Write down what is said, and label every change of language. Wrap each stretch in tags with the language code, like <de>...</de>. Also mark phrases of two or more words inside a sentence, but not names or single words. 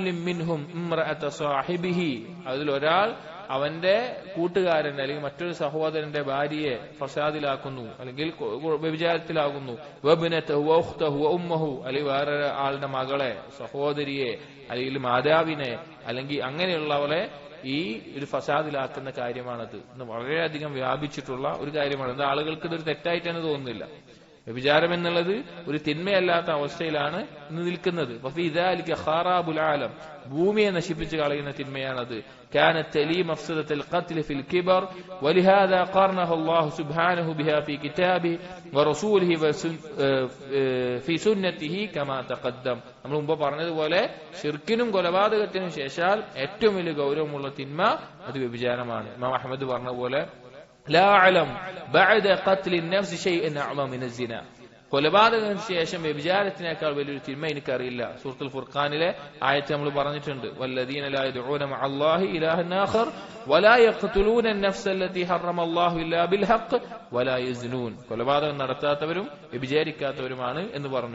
<ml>അതിൽ ഒരാൾ അവന്റെ കൂട്ടുകാരൻ അല്ലെങ്കിൽ മറ്റൊരു സഹോദരന്റെ ഭാര്യയെ ഫസാദിലാക്കുന്നു അല്ലെങ്കിൽ വ്യഭിചാരത്തിലാകുന്നു, അല്ലെങ്കിൽ വേറെ ആളുടെ മകളെ, സഹോദരിയെ, അല്ലെങ്കിൽ മാതാവിനെ, അല്ലെങ്കിൽ അങ്ങനെയുള്ളവളെ ഈ ഒരു ഫസാദിലാക്കുന്ന കാര്യമാണത്. ഇന്ന് വളരെയധികം വ്യാപിച്ചിട്ടുള്ള ഒരു കാര്യമാണ്. ഇത് ആളുകൾക്ക് ഇതൊരു തെറ്റായിട്ടാണ് തോന്നുന്നില്ല. വ്യഭിചാരം എന്നുള്ളത് ഒരു തിന്മയല്ലാത്ത അവസ്ഥയിലാണ് ഇന്ന് നിൽക്കുന്നത്. ഭൂമിയെ നശിപ്പിച്ചു കളയുന്ന തിന്മയാണത്.</ml> <ar>كانت تلي مفسدة القتل في الكبر ولهذا قارنه الله سبحانه بها في كتابه ورسوله في سنته كما تقدم.</ar> <ml>നമ്മൾ മുമ്പ് പറഞ്ഞതുപോലെ ശിർക്കിനും കൊലപാതകത്തിനും ശേഷം ഏറ്റവും വലിയ ഗൗരവമുള്ള തിന്മ അത് വ്യഭിചാരമാണ്. ഇമാം അഹ്മദ് പറഞ്ഞ പോലെ</ml> <ar>لا أعلم بعد قتل النفس شيئا أعظم من الزنا.</ar> <ml>കൊലപാതകത്തിന് ശേഷം വ്യഭിചാരത്തിനേക്കാൾ വലിയൊരു തിന്മ എനിക്കറിയില്ല. സൂറത്തുൽ ഫുർഖാനിലെ ആയത്ത് നമ്മൾ പറഞ്ഞിട്ടുണ്ട്,</ml> <ar>والذين لا يدعون مع الله إلها آخر ولا يقتلون النفس التي حرم الله إلا بالحق ولا يزنون.</ar> <ml>കൊലപാതകം നടത്താത്തവരും വ്യഭിചാരിക്കാത്തവരുമാണ് എന്ന് പറഞ്ഞു.</ml>